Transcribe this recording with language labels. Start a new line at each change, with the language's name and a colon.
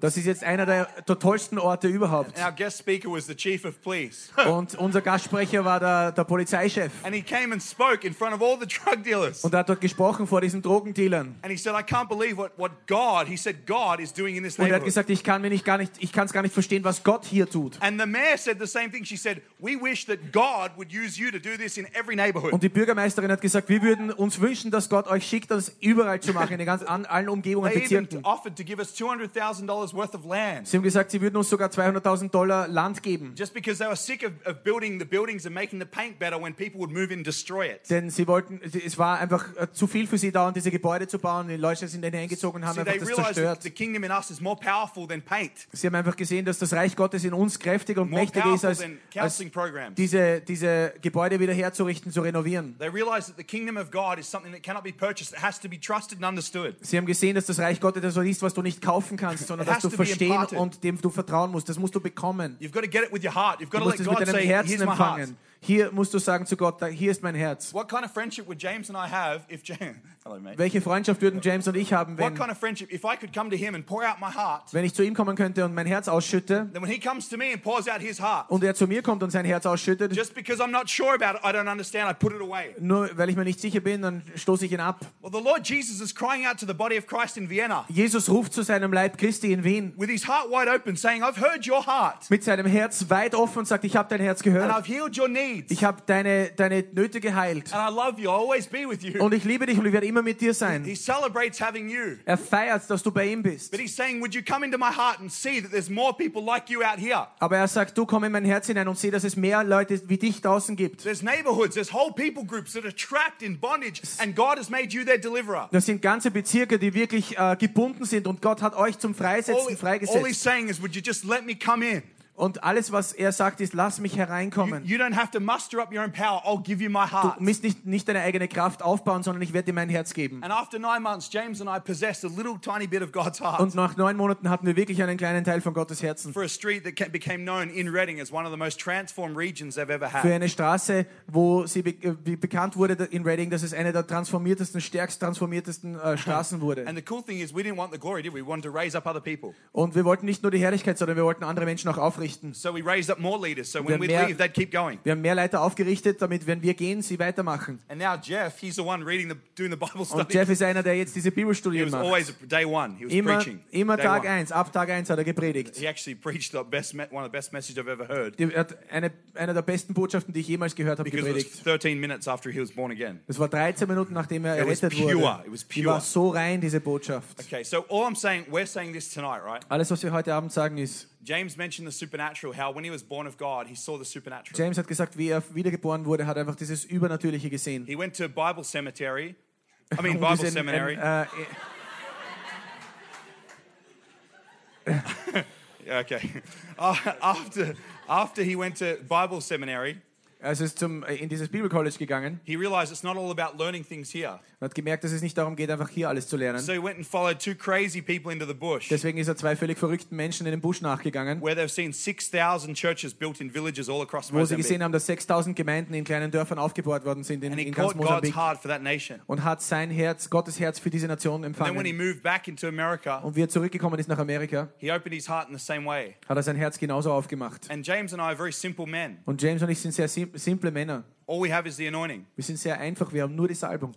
German: Das ist jetzt einer der, der tollsten Orte überhaupt.
English: And our guest speaker was the chief of police.
German: Und unser Gastsprecher war der, der Polizeichef.
English: And he came and spoke in front of all the drug dealers.
German: Und er hat dort gesprochen vor diesen Drogendealern.
English: And he said, I can't believe what God, he said, God is doing in this neighborhood.
German: Und er hat gesagt, ich kann mir nicht gar nicht, ich kann's gar nicht verstehen, was Gott hier tut.
English: And the mayor said the same thing. She said, we wish that God would use you to do this in every neighborhood.
German: Und die Bürgermeisterin hat gesagt, wir würden uns wünschen, dass Gott euch schickt, das überall zu machen, in den ganz an allen Umgebungen und Bezirken.
English: They even offered to give us $200,000 worth of land.
German: Sie haben gesagt, sie würden uns sogar $200,000 Land geben.
English: Just because they were sick of building the buildings and making the paint better when people would move in and destroy it.
German: Denn sie wollten, es war einfach zu viel für sie da, um diese Gebäude zu bauen. Die Leute sind in den eingezogen und haben einfach das zerstört.
English: The kingdom in us is more powerful than paint.
German: Sie haben einfach gesehen, dass das Reich Gottes in uns kräftiger und
English: more
German: mächtiger ist, als diese Gebäude wieder herzurichten, zu renovieren. Sie haben gesehen, dass das Reich Gottes das ist, was du nicht kaufen kannst, sondern das du verstehen und dem du vertrauen musst. Das musst du bekommen.
English: You've got to get it with your heart. You've got
German: du musst es
English: God
German: mit deinem
English: say,
German: Herzen empfangen. Hier musst du sagen zu Gott, hier ist mein Herz.
English: What kind of friendship would James and I have if James...
German: Welche Freundschaft würden James und ich haben, wenn,
English: what kind of friendship, if I could come to him and pour out my heart,
German: wenn ich zu ihm kommen könnte und mein Herz ausschütte,
English: then when he comes to me and pours out his heart,
German: und er zu mir kommt und sein Herz ausschüttet,
English: just because I'm not sure about it, I don't understand, I put it away.
German: Nur weil ich mir nicht sicher bin, dann stoße ich ihn ab.
English: Well, the Lord Jesus is crying out to the body of Christ in Vienna.
German: Jesus ruft zu seinem Leib Christi in Wien.
English: With his heart wide open, saying, I've heard your heart.
German: Mit seinem Herz weit offen sagt, ich habe dein Herz gehört.
English: And I've healed your needs.
German: Ich habe deine Nöte geheilt.
English: And I love you, I'll always be with you.
German: Und ich liebe dich und ich werde immer mit dir sein.
English: He celebrates having you.
German: Er feiert, dass du bei ihm bist.
English: But he's saying, would you come into my heart and see that there's more people like you out here?
German: Aber er sagt, du komm in mein Herz hinein und sieh, dass es mehr Leute wie dich draußen gibt.
English: There's neighborhoods, there's whole people groups that are trapped in bondage and God has made you their deliverer.
German: Das sind ganze Bezirke, die wirklich gebunden sind und Gott hat euch zum Freisetzen freigesetzt.
English: All he's saying is, would you just let me come in?
German: Und alles, was er sagt, ist, lass mich hereinkommen.
English: You don't have to muster up your own power. I'll give you my heart.
German: Du musst nicht deine eigene Kraft aufbauen, sondern ich werde dir mein Herz geben.
English: And after 9 months, James and I possessed a little tiny bit of God's heart.
German: Und nach 9 Monaten hatten wir wirklich einen kleinen Teil von Gottes Herzen.
English: For a street that became known in Reading as one of the most transformed regions I've ever had.
German: Für eine Straße, wo sie bekannt wurde in Reading, dass es eine der transformiertesten, stärkst transformiertesten Straßen wurde.
English: And the cool thing is, we didn't want the glory, did we? We wanted to raise up other people.
German: Und wir wollten nicht nur die Herrlichkeit, sondern wir wollten andere Menschen auch aufrichten.
English: So we raised up more leaders. So when we leave, they'd keep going.
German: Wir haben mehr Leiter aufgerichtet, damit wenn wir gehen, sie weitermachen.
English: And now Jeff, he's the one reading doing the Bible study.
German: Und Jeff ist einer, der jetzt diese Bibelstudien macht.
English: He was always day one. He was preaching.
German: Immer Tag 1, ab Tag 1 hat er gepredigt.
English: He actually preached one of the best messages I've ever heard.
German: Er hat eine der besten Botschaften, die ich jemals gehört habe, gepredigt.
English: Because it was 13 minutes after he was born again.
German: Es war 13 Minuten nachdem er errettet wurde.
English: It was pure.
German: Die war so rein, diese Botschaft.
English: Okay, so all I'm saying, we're saying this tonight, right?
German: Alles, was wir heute Abend sagen, ist
English: James mentioned the supernatural, how when he was born of God, he saw the supernatural.
German: James hat gesagt, wie wiedergeboren wurde, hat einfach dieses Übernatürliche gesehen.
English: He went to a Bible seminary. I mean, Bible seminary. okay. After he went to Bible seminary,
German: er ist zum, in dieses Bibelcollege gegangen.
English: He realized it's not all about learning things here.
German: Er hat gemerkt, dass es nicht darum geht, einfach hier alles zu lernen.
English: So he went and followed two crazy people into the bush.
German: Deswegen ist er zwei völlig verrückten Menschen in den Busch nachgegangen.
English: Where they've seen 6,000 churches built in villages all across Mozambique.
German: Wo sie gesehen haben, dass 6,000 Gemeinden in kleinen Dörfern aufgebaut worden sind in ganz Mosambik.
English: And he caught God's heart for that nation.
German: Und hat sein Herz, Gottes Herz für diese Nation empfangen.
English: And then when he moved back into America,
German: und wie er zurückgekommen ist nach Amerika,
English: he opened his heart in the same way.
German: Hat er sein Herz genauso aufgemacht.
English: And James and I are very simple men.
German: Und James und ich sind sehr simple Männer.
English: All we have is the anointing.
German: Wir sind sehr einfach, wir haben nur die Salbung.